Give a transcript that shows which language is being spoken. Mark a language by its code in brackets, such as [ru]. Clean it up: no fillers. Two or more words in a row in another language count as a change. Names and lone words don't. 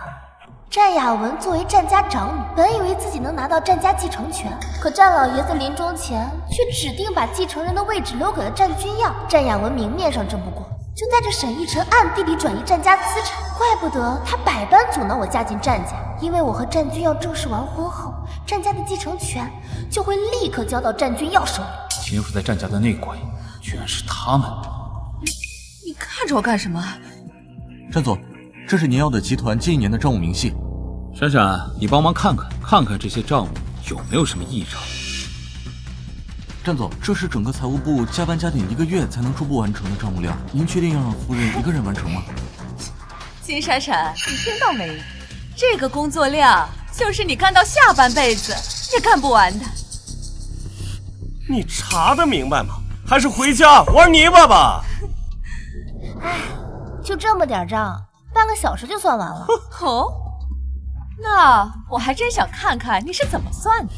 [zh] 占雅文作為占家長女，本以為自己能拿到占家繼承權，可占老爺子臨終前卻指定把繼承人的位置留給了占君耀。占雅文明面上爭不過，就帶着沈逸晨暗地裡轉移占家資產，怪不得他百般阻撓我嫁進占家，因為我和占君耀正式完婚後，占家的繼承權就會立刻交到占君耀手裡。潛伏在占家的內鬼居然是他們！你看着我幹什麼？占總，這是您要的集團近1年的賬務明細。閃閃，你幫忙看看這些賬務有沒有什麼異常。占總，這是整個財務部加班加點1個月才能初步完成的賬務量，您確定要讓夫人一個人完成嗎？金閃閃，你聽到沒？這個工作量就是你幹到下半輩子也幹不完的。你查得明白嗎？還是回家玩泥巴吧。唉，就這麼點賬，半個小時就算完了。哦，那我還真想看看你是怎麼算的。